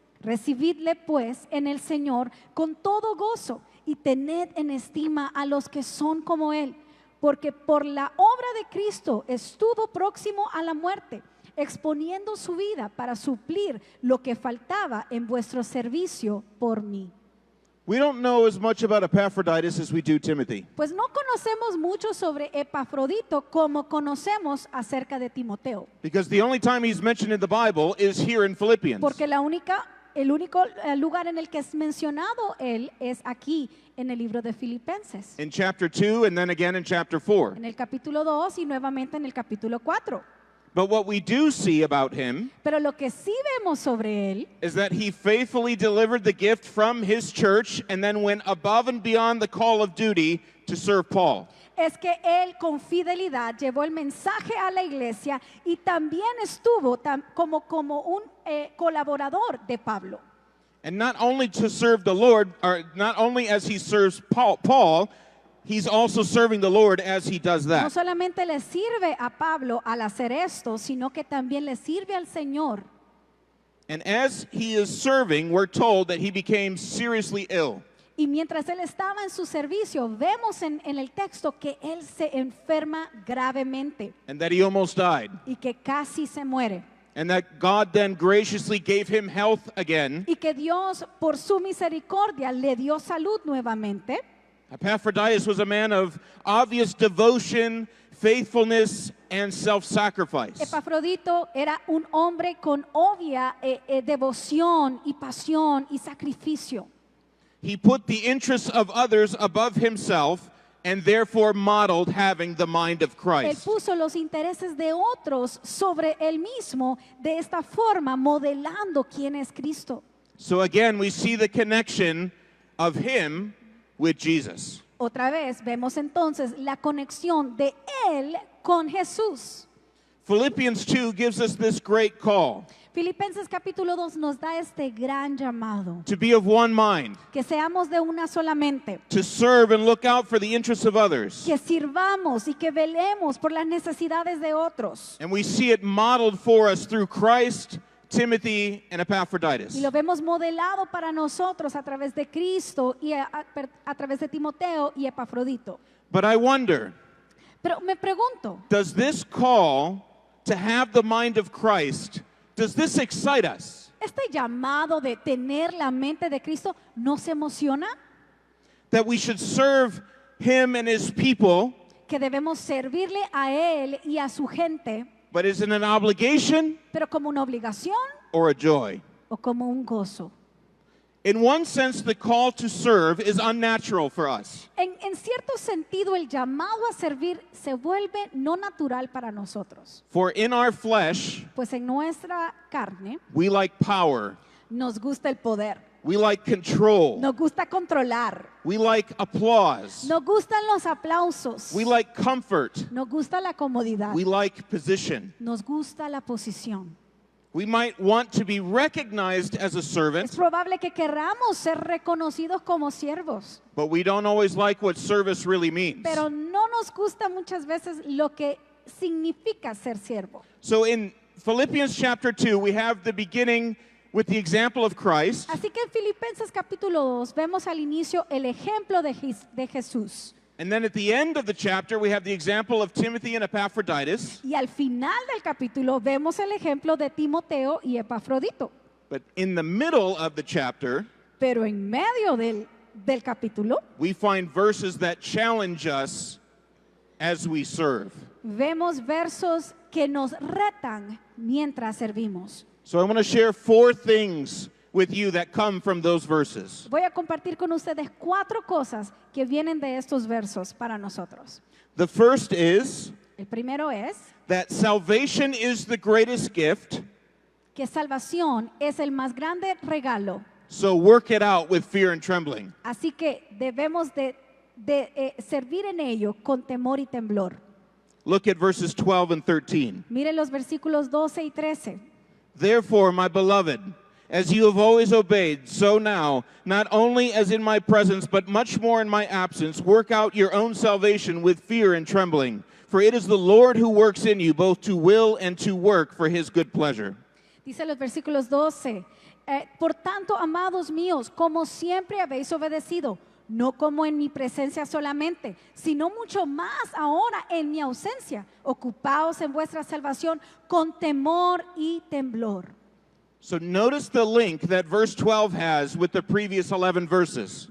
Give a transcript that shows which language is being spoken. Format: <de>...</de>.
<es>Recibidle pues en el Señor con todo gozo, y tened en estima a los que son como él, porque por la obra de Cristo estuvo próximo a la muerte, exponiendo su vida para suplir lo que faltaba en vuestro servicio por mí.</es> <en>We don't know as much about Epaphroditus as we do Timothy.</en> <es>Pues no conocemos mucho sobre Epafrodito como conocemos acerca de Timoteo,</es> <en>Because the only time he's mentioned in the Bible is here in Philippians.</en> <es>porque la única el único lugar en el que es mencionado él es aquí en el libro de Filipenses,</es> <en>in chapter 2 and then again in chapter 4.</en> <es>en el capítulo 2 y nuevamente en el capítulo 4.</es> <en>But what we do see about him</en> <es>Pero lo que sí vemos sobre él</es> <en>is that he faithfully delivered the gift from his church and then went above and beyond the call of duty to serve Paul.</en> <es>es que él con fidelidad llevó el mensaje a la iglesia y también estuvo como un colaborador de Pablo.</es> <en>And not only to serve the Lord, or not only as he serves Paul, he's also serving the Lord as he does</en> <es>No</es> <en>that.</en> <es>solamente le sirve a Pablo al hacer esto, sino que también le sirve al Señor.</es> <en>And as he is serving, we're told that he became seriously ill.</en> <es>Y mientras él estaba en su servicio, vemos en el texto que él se enferma gravemente</es> <en>And that he almost died.</en> <es>y que casi se muere.</es> <en>And that God then graciously gave him health again.</en> <es>Y que Dios, por su misericordia, le dio salud nuevamente.</es> <en>Epaphroditus was a man of obvious devotion, faithfulness, and self-sacrifice.</en> <es>Epafrodito era un hombre con obvia devoción y pasión y sacrificio.</es> <en>He put the interests of others above himself and therefore modeled having the mind of Christ.</en> <es>puso los intereses de otros sobre él mismo, de esta forma modelando quién es Cristo.</es> <en>So again, we see the connection of him with Jesus.</en> <es>Otra vez vemos entonces la conexión de él con Jesús.</es> <en>Philippians 2 gives us this great call</en> <es>Filipenses capítulo 2 nos da este gran llamado,</es> <en>to be of one mind,</en> <es>que seamos de una sola mente,</es> <en>to serve and look out for the interests of others.</en> <es>que sirvamos y que velemos por las necesidades de otros.</es> <en>And we see it modeled for us through Christ, Timothy, and Epaphroditus.</en> <es>Y lo vemos modelado para nosotros a través de Cristo y a través de Timoteo y Epafrodito.</es> <en>But I wonder,</en> <es>Pero me pregunto,</es> <en>does this call to have the mind of Christ, does this excite us?</en> <es>¿este llamado de tener la mente de Cristo nos emociona?</es> <en>That we should serve him and his people,</en> <es>Que debemos servirle a Él y a su gente,</es> <en>but is it an obligation</en> <es>pero como una obligación</es> <en>or a joy?</en> <es>o como un gozo.</es> <en>In one sense, the call to serve is unnatural for us.</en> <es>En cierto sentido, el llamado a servir se vuelve no natural para nosotros,</es> <en>For in our flesh,</en> <es>pues en nuestra carne</es> <en>we like power,</en> <es>nos gusta el poder,</es> <en>we like control,</en> <es>nos gusta controlar,</es> <en>we like applause,</en> <es>nos gustan los aplausos,</es> <en>we like comfort,</en> <es>nos gusta la comodidad,</es> <en>we like position.</en> <es>nos gusta la posición.</es> <en>We might want to be recognized as a</en> <es>Es</es> <en>servant,</en> <es>probable que querramos ser reconocidos como siervos,</es> <en>but we don't always like what service really means.</en> <es>pero no nos gusta muchas veces lo que significa ser siervo.</es> <en>So in Philippians chapter 2, we have the beginning with the example of Christ.</en> <es>Así que en Filipenses capítulo 2 vemos al inicio el ejemplo de Jesús.</es> <en>And then at the end of the chapter, we have the example of Timothy and Epaphroditus.</en> <es>Y al final del capítulo vemos el ejemplo de Timoteo y Epafrodito.</es> <en>But in the middle of the chapter,</en> <es>Pero en medio del capítulo</es> <en>we find verses that challenge us as we serve.</en> <es>vemos versos que nos retan mientras servimos.</es> <en>So I want to share 4 things with you that come from those verses.</en> <es>Voy a compartir con ustedes 4 cosas que vienen de estos versos para nosotros.</es> <en>The first is</en> <es>El primero es</es> <en>that salvation is the greatest gift,</en> <es>que salvación es el más grande regalo.</es> <en>so work it out with fear and trembling.</en> <es>Así que debemos de servir en ello con temor y temblor.</es> <en>Look at verses 12 and 13.</en> <es>Mire los versículos 12 y 13.</es> <en>Therefore, my beloved, as you have always obeyed, so now, not only as in my presence, but much more in my absence, work out your own salvation with fear and trembling. For it is the Lord who works in you, both to will and to work for his good pleasure.</en> <es>Dice los versículos 12. Por tanto, amados míos, como siempre habéis obedecido, no como en mi presencia solamente, sino mucho más ahora en mi ausencia. Ocupaos en vuestra salvación con temor y temblor.</es> <en>So notice the link that verse 12 has with the previous 11 verses.</en>